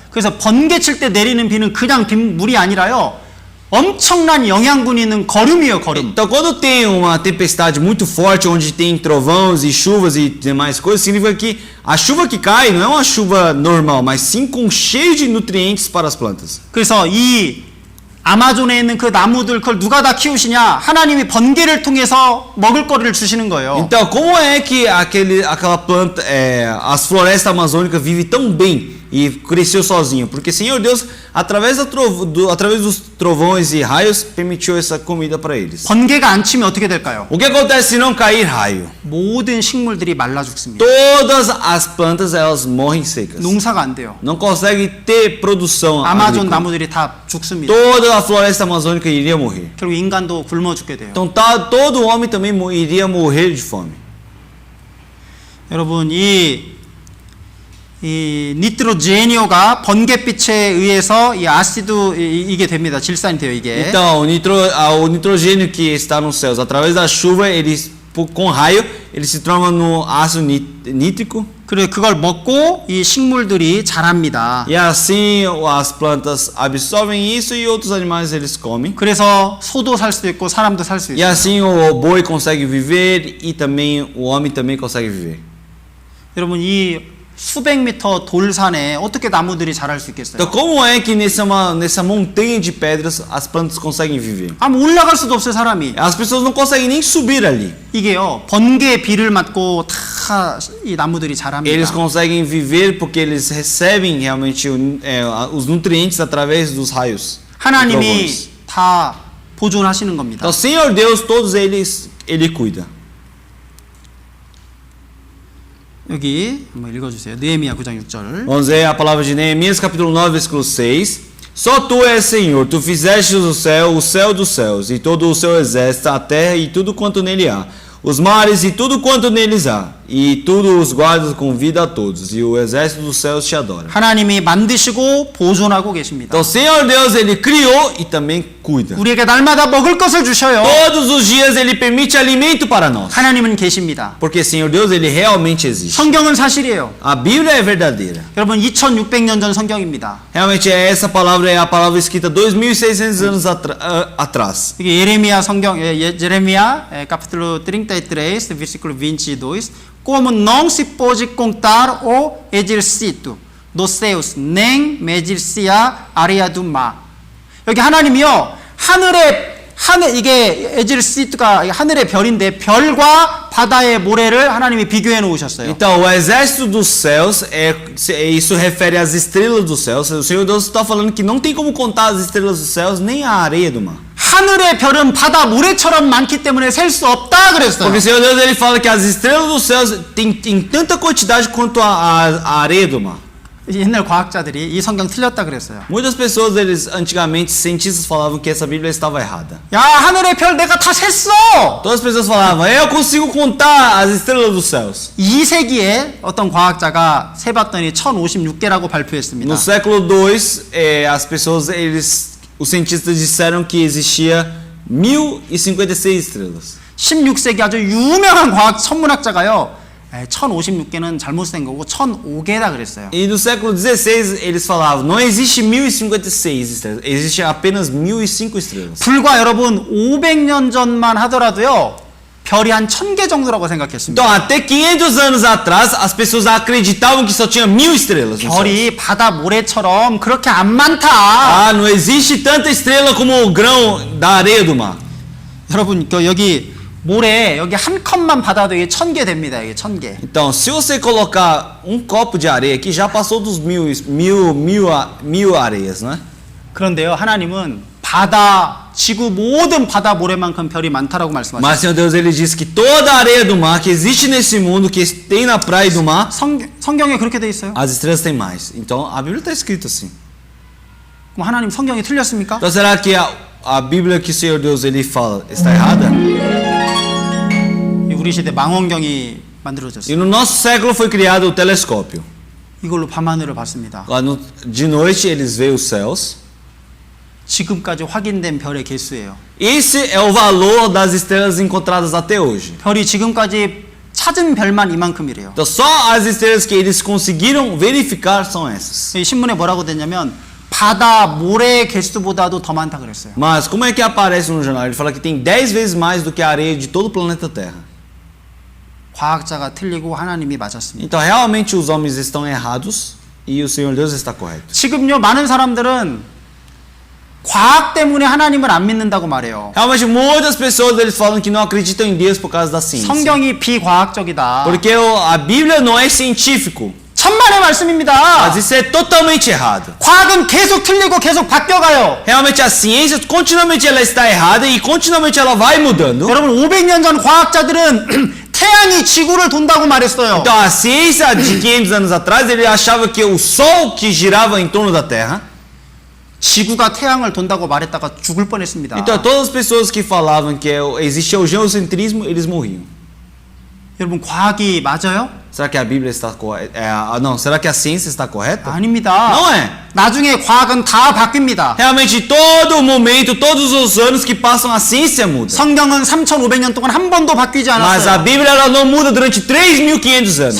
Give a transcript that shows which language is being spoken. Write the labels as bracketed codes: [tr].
[ko] 그래서 번개 칠 때 내리는 비는 그냥 빗물이 아니라요. 엄청난 영양분이 있는 거름이에요, 거름. [pt] Então quando tem uma tempestade muito forte onde tem trovões e chuvas e demais coisas, significa que a chuva que cai não é uma chuva normal, mas sim com cheio de nutrientes para as plantas. [ko] 그래서 이 아마존에 있는 그 나무들 그걸 누가 다 키우시냐? 하나님이 번개를 통해서 먹을 거리를 주시는 거예요. [pt] Então como é que aquela planta, as florestas amazônicas vivem tão bem e cresceu sozinho? Porque Senhor Deus, através dos trovões e raios, permitiu essa comida para eles. [ko] 번개가 안 치면 어떻게 될까요? [pt] O que acontece se não cair raio? [ko] 모든 식물들이 말라 죽습니다. [pt] Todas as plantas elas morrem secas. [ko] 농사가 안 돼요. [pt] Não consegue ter produção. [ko] 아마존 [pt] agrícola. [ko] 나무들이 다 죽습니다. [pt] Toda a floresta amazônica iria morrer. [ko] 결국 인간도 굶어 죽게 돼요. [pt] Então todo homem também iria morrer de fome. [ko] 여러분 이 니트로제니오가 번갯빛에 의해서 이 아시드 이게 됩니다. 질산이 돼요, 이게. [pt] Então o nitrogênio que está nos céus, através da chuva, com raio, ele se transforma no ácido nítrico. [ko] 그래 그걸 먹고 이 식물들이 자랍니다. [pt] E assim as plantas absorvem isso e outros animais eles comem. [ko] 그래서 소도 살 수 있고 사람도 살 수 [pt] E [ko] 있어요. [pt] assim o boi consegue viver e também o homem também consegue viver. [ko] 여러분 이 수백 미터 돌산에 어떻게 나무들이 자랄 수 있겠어요? [pt] Então como é que nessa montanha de pedras as plantas conseguem viver? [ko] 아무 올라갈 수도 없어요, 사람이. [pt] As pessoas não conseguem nem subir ali. [ko] 이게요. 번개의 비를 맞고 다 이 나무들이 자랍니다. [pt] Eles conseguem viver porque eles recebem realmente os nutrientes através dos raios. [ko] 하나님이 다 보존하시는 겁니다. [pt] Então, Senhor Deus, todos eles, Ele cuida. [ko] 여기 한번 읽어주세요. 느헤미야 9장 6절. [pt] Vamos ver a palavra de Neemias, capítulo 9, versículo 6. Só tu és Senhor, tu fizeste o céu dos céus, e todo o seu exército, a terra e tudo quanto nele há, os mares e tudo quanto neles há, e tudo os guardas com vida a todos, e o exército dos céus te adora. [ko] 하나님이 만드시고 보존하고 계십니다. [pt] Então, Senhor Deus, Ele criou e também cuida. [ko] 우리에게 날마다 먹을 것을 주셔요. [pt] Todos os dias Ele permite alimento para nós. [ko] 하나님은 계십니다. [pt] Porque Senhor Deus, Ele realmente existe. [ko] 성경은 사실이에요. [pt] A Bíblia é verdadeira. [ko] 여러분 2600년 전 성경입니다. [pt] Realmente essa palavra é a palavra escrita 2600 anos atrás. [ko] 이게 예레미야 성경 [pt] Jeremia capítulo 33 versículo 22 como não se pode contar o exército dos céus nem medir-se a área do mar. [ko] 여기 하나님이요 하늘 이게 exército가 하늘의 별인데 별과 바다의 모래를 하나님이 비교해 놓으셨어요. [pt] Então o exército dos céus isso refere às estrelas dos céus. O Senhor Deus está falando que não tem como contar as estrelas dos céus nem a areia do mar. [ko] 하늘의 별은 바다 모래처럼 많기 때문에 셀 수 없다 그랬어요. [pt] Porque o Senhor Deus ele fala que as estrelas dos céus tem tanta quantidade quanto a areia do mar. [ko] 옛날 과학자들이 이 성경 틀렸다 그랬어요. [pt] Muitas pessoas, eles antigamente, cientistas falavam que essa Bíblia estava errada. [ko] 야, 하늘의 별 내가 다 셌어. [pt] Todas as pessoas falavam, eu consigo contar as estrelas dos céus. [ko] 2세기에 어떤 과학자가 세봤더니 1056개라고 발표했습니다. [pt] No século II, as pessoas, os cientistas disseram que existia 1056 estrelas. [ko] 16세기 아주 유명한 과학 천문학자가요. 1056개는 잘못 쓴 거고 1005개다 그랬어요. [pt] E no século XVI eles falavam, não existe 1056 estrelas, existe apenas 1005 estrelas. [ko] 불과 여러분 500년 전만 하더라도요. 별이 한 1000개 정도라고 생각했습니다. [pt] Então, até 500 anos atrás, as pessoas acreditavam que só tinha 1000 estrelas. No céu. [ko] 별이 바다 모래처럼 그렇게 안 많다. [pt] Ah, não existe tanta estrela como o grão da areia do mar. [ko] 여러분 여기 모래 여기 한 컵만 받아도 이게 1000개 됩니다. 이게 1000개. [pt] Então, se você colocar um copo de areia aqui, já passou dos mil areias, né? [ko] 그런데요, 하나님은 바다, 지구 모든 바다 모래만큼 별이 많다라고 말씀하셨어요. [pt] Mas, Senhor Deus, Ele diz que toda a areia do mar que existe nesse mundo, que tem na praia do mar, [ko] 성경에 그렇게 돼 있어요. [pt] as estrelas têm mais. Então, a Bíblia está escrito assim. [ko] 그럼 하나님 성경이 틀렸습니까? [pt] Então, será que a Bíblia que o Senhor Deus Ele fala está errada? [ko] 우리 시대 망원경이 만들어졌어요. [pt] E no nosso século foi criado o telescópio. [ko] 이걸로 밤하늘을 봤습니다. [pt] Lá de noite eles veem os céus. [ko] 지금까지 확인된 별의 개수예요. [pt] Esse é o valor das estrelas encontradas até hoje. [ko] 별이 지금까지 찾은 별만 이만큼이래요. [pt] Então só as estrelas que eles conseguiram verificar são essas. [ko] 이 신문에 뭐라고 됐냐면 바다 모래 개수보다도 더 많다 그랬어요. [pt] Mas como é que aparece no jornal? Ele fala que tem 10 vezes mais do que a areia de todo o planeta Terra. [ko] 과학자가 틀리고 하나님이 맞았습니다. [pt] Então realmente os homens estão errados e o Senhor Deus está correto. [ko] 지금요 많은 사람들은 과학 때문에 하나님을 안 믿는다고 말해요. [pt] Realmente muitas pessoas eles falam que não acreditam em Deus por causa da ciência. [ko] 성경이 비과학적이다. [pt] Porque a Bíblia não é científico. [ko] 천만의 말씀입니다. [pt] Mas isso é totalmente errado. [ko] 과학은 계속 틀리고 계속 바뀌어가요. [pt] Realmente a ciência continuamente ela está errada e continuamente ela vai mudando. [ko] 여러분 500년 전 과학자들은 태양이 지구를 돈다고 말했어요. [pt] Então a ciência de 500 anos atrás ele achava que o sol que girava em torno da Terra. [ko] 지구가 태양을 돈다고 말했다가 죽을 뻔했습니다. [pt] Então todas as pessoas que falavam que existia o geocentrismo eles morriam. [ko] 여러분 과학이 맞아요? [pt] Será que a Bíblia está correta? Não, será que a ciência está correta? [ko] 아닙니다. [pt] Não é. [ko] 나중에 과학은 다 바뀝니다. [pt] Realmente todo momento, todos os anos que passam a ciência muda. [ko] 성경은 3,500년 동안 한 번도 바뀌지 [pt] Mas a [ko] 않았어요. [pt] Bíblia ela não muda durante 3.500 anos.